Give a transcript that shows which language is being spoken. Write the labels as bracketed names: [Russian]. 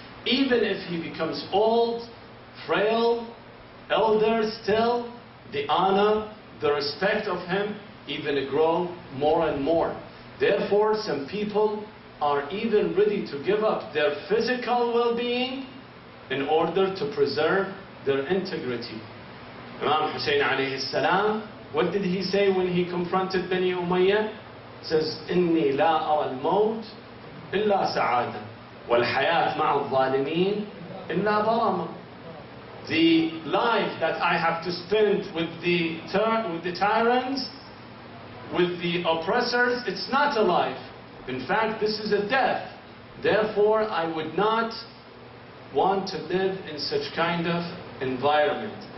[English] Even if he becomes old, frail, elder, still the honor, the respect of him even grow more and more. Therefore, some people are even ready to give up their physical well-being in order to preserve their integrity. Imam Hussein alayhi salam, what did he say when he confronted Bani Umayyah? [Arabic] He says, إِنِّي لَا أَرَى الْمَوْتِ إِلَّا سَعَادًا وَالْحَيَاةِ مَعَ الظَّالِمِينَ إِلَّا ظَلَمًا. [English] The life that I have to spend with the tyrants, with the oppressors, it's not a life. In fact, this is a death. Therefore, I would not want to live in such kind of environment.